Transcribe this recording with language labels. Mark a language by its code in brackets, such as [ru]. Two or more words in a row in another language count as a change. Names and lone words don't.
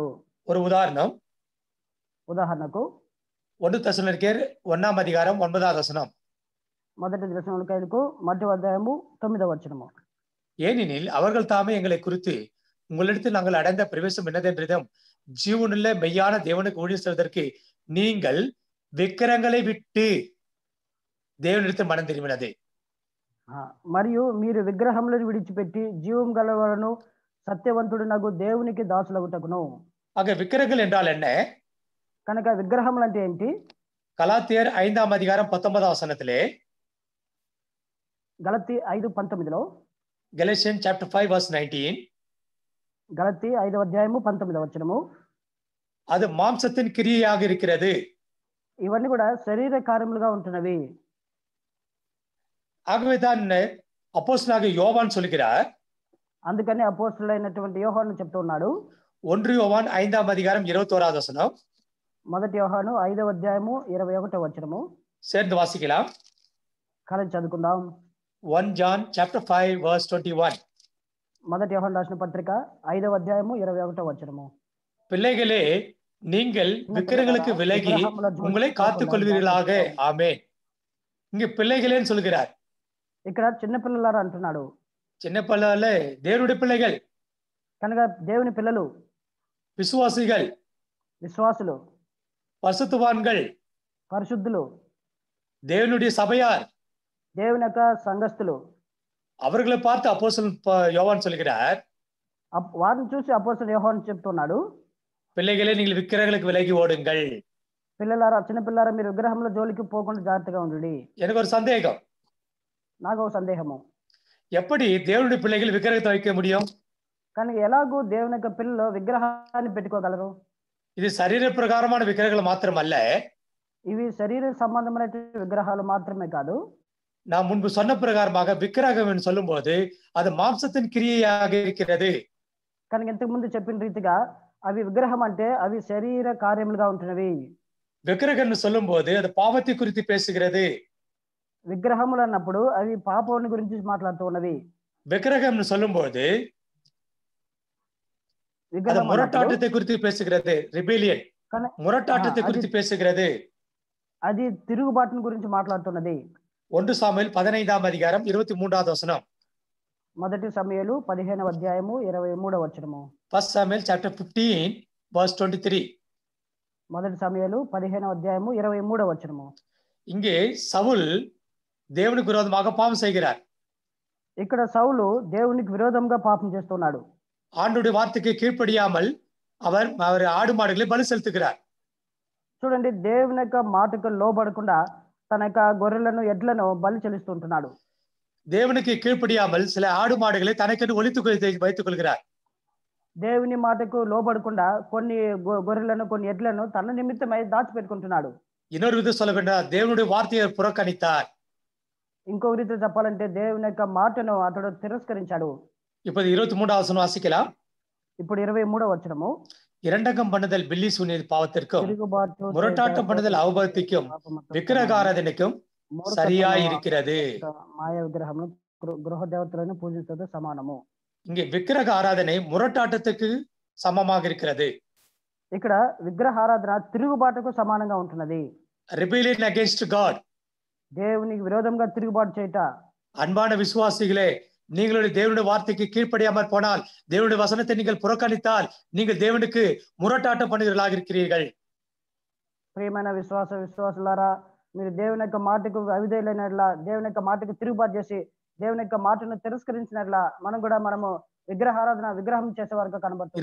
[ta] ஒரு உதாரணம், [te] ఉదాహరణకు [ta] 1 தெசலோனிக்கேயர் 1ஆம் அதிகாரம் 9வது வசனம். [te] మొదటి దశలోనికైలకు 1వ అధ్యాయము 9వ వచనము. [ta] ஏனெனில் அவர்கள் தாமே எங்களை குறித்து உங்களிடத்தில் நாங்கள் அடைந்த பிரவேசம் என்னதென்றதும் ஜீவனுள்ள மெய்யான தேவனுக்கு ஊழியம் செய்வதற்கு நீங்கள் விக்கிரங்களை விட்டு தேவனிடத்தில் மனம் திரும்பினது. [te] మరియు మీరు విగ్రహములను విడిచిపెట్టి జీవం గలవారును సత్యవంతుడునగు దేవునికి దాసులగుటకును. [ta] ஆக விக்கிரங்கள் என்றால் என்ன? [te] కనుక విగ్రహములు అంటే ఏంటి? [ta] கலாத்தியர் 5ஆம் அதிகாரம் 19வது வசனத்திலே, [te] గలతీ 5:19లో, [en] Galatians chapter 5 verse 19, [te] గలతీ 5వ అధ్యాయము 19వ వచనము, [ta] அது மாம்சத்தின் கிரியையாக இருக்கிறது. [te] ఇవన్నీ కూడా శరీర కార్యములుగా ఉంటున్నవి. [ta] ஆகவேதான் அப்போஸ்தலனாகிய யோவான் சொல்கிறார், [te] అందుకని అపోస్తలుడైనటువంటి యోహాను చెప్తూ ఉన్నాడు, [ta] 1 யோவான் 5ஆம் அதிகாரம் 21வது வசனம். [te] మొదటి యోహాను 5వ అధ్యాయము 21వ వచనము. [ta] சேர்ந்து வாசிக்கலாம். [te] కలిసి చదువుకుందాం. [en] 1 John chapter 5 verse 21. [te] మొదటి యోహాను రాసిన పత్రిక 5వ అధ్యాయము 21వ వచనము. [ta] பிள்ளைகளே, நீங்கள் விக்கிரங்களுக்கு விலகி உங்களை காத்துக் கொள்வீர்களாக. ஆமென். இங்க பிள்ளைகளேன்னு சொல்கிறார். [te] ఇక్కడ చిన్న పిల్లలారా అంటున్నాడు. [ta] சின்ன பிள்ளைகளே தேவனுடைய பிள்ளைகள், [te] కనుక దేవుని పిల్లలు, [ta] விசுவாசிகள், [te] విశ్వాసులు, [ta] பரிசுத்தவான்கள், [te] పరిశుద్ధులు, [ta] தேவனுடைய சபையார், [te] దేవుని యొక్క సంఘస్థులు, [ta] அவர்களை பார்த்து அப்போஸ்தலன் யோவான் சொல்கிறார், [te] వారిని చూసి అపోస్తలుడు యోహాను చెప్తున్నాడు, [ta] பிள்ளைகளே நீங்கள் விக்கிரங்களுக்கு விலகி ஓடுங்கள். [te] పిల్లలారా, చిన్న పిల్లారా, మీరు విగ్రహంలో జోలికి పోకుండా జాగ్రత్తగా ఉండండి. [ta] எனக்கு ஒரு சந்தேகம், [te] నాకు ఒక సందేహము, [ta] எப்படி தேவனுடைய பிள்ளைகள் விக்கிரகத்தை வைக்க முடியும்? [te] కానీ ఎలాగూ దేవుని యొక్క పిల్లలు విగ్రహాన్ని పెట్టుకోగలరు? [ta] இது சரீர பிரகாரமான விக்கிரகங்கள் மாத்திரமல்ல, [te] ఇవి శరీర సంబంధమైన విగ్రహాలు మాత్రమే కాదు. [ta] நான் முன்பு சொன்ன பிரகாரமாக விக்கிரகம் என்று சொல்லும் போது அது மாம்சத்தின் கிரியையாக இருக்கிறது. [te] కనుక ఇంతకు ముందు చెప్పిన రీతిగా అవి విగ్రహం అంటే అవి శరీర కార్యములుగా ఉంటున్నవి. [ta] விக்கிரகம் சொல்லும் போது அது பாவத்தை குறித்து பேசுகிறது. [te] విగ్రహములు అన్నప్పుడు అవి పాపాన్ని గురించి మాట్లాడుతూ ఉన్నవి. [ta] விக்கிரகம் சொல்லும் போது அது முரட்டாட்டத்தை குறித்து பேசுகிறது. ரிபெலியன், முரட்டாட்டத்தை குறித்து பேசுகிறது. [te] అది తిరుగుబాటుని గురించి మాట్లాడుతున్నది. [ta] 1 సాముయేలు 15ఆம் அதிகாரம் 23வது వచనం. [te] మొదటి సమూయేలు 15వ అధ్యాయము 23వ వచనము. [en] 1 సాముయేల్ chapter 15 verse 23. [te] మొదటి సమూయేలు 15వ అధ్యాయము 23వ వచనము. [ta] இங்கே சவுல் தேவனுக்கு விரோதமாக பாவம் செய்கிறார். [te] ఇక్కడ సౌలు దేవునికి విరోధంగా పాపం చేస్తున్నాడు. [ta] ஆண்டவருடைய வார்த்தைக்கு கீழ்ப்படியாமல் அவர் ஆடு மாடுகளை பலி செலுத்துகிறார். [te] చూడండి, దేవుని యొక్క మాటకు లోబడకుండా తన యొక్క గొర్రెలను ఎడ్లను బలి చెల్లిస్తుంటున్నాడు. [ta] தேவனுக்கு கீழ்ப்படியாமல் சில ஆடு மாடுகளை தனக்கென்று வைத்துக் கொள்கிறார். [te] దేవుని మాటకు లోబడకుండా కొన్ని గొర్రెలను కొన్ని ఎడ్లను తన నిమిత్తమై దాచిపెట్టుకుంటున్నాడు. [ta] இன்னொரு விதம் சொல்ல வேண்டாம், தேவனுடைய வார்த்தையை புறக்கணித்தார். [te] ఇంకొక రీతి చెప్పాలంటే దేవుని యొక్క మాటను అతడు తిరస్కరించాడు. [ta] இப்போது 23வது வசனம் வாசிக்கலாம். [te] ఇప్పుడు 23వ వచనము. [ta] இரண்டகம் பண்ணுதல் பில்லி சூனிய பாவத்திற்கும் முரட்டாட்டம் பண்ணுதல் அவபத்திற்கும் விக்கிரக ஆராதனைக்கும் சரியாய் இருக்கிறது. [te] మాయా విగ్రహము గృహ దేవతలను పూజించదు సమానము. [ta] இங்கே விக்கிரக ஆராதனை முரட்டாட்டத்துக்கு சமமாக இருக்கிறது. [te] ఇక్కడ విగ్రహ ఆరాధన తిరుగుబాటుకు సమానంగా ఉంటున్నది. [en] rebellion against God, [te] దేవునికి విరోధంగా తిరుగుబాటు చేయట. [ta] அன்பான விசுவாசிகளே, நீங்களுடைய தேவனுடைய வார்த்தைக்கு கீழ்ப்படியாமல் போனால், தேவனுடைய வசனத்தை நீங்கள் புறக்கணித்தால், நீங்கள் தேவனுக்கு முரட்டாட்டம் பண்ணுகிறவர்களாக இருக்கிறீர்கள். [te] ప్రియమైన విశ్వాసులారా, మీరు దేవుని యొక్క మాటకు అవిధేయులైనట్లా, దేవుని యొక్క మాటకు తిరుగుబాటు చేసి దేవుని యొక్క మాటను తిరస్కరించినట్లా మనము విగ్రహం చేసే వరకు కనబడుతుంది.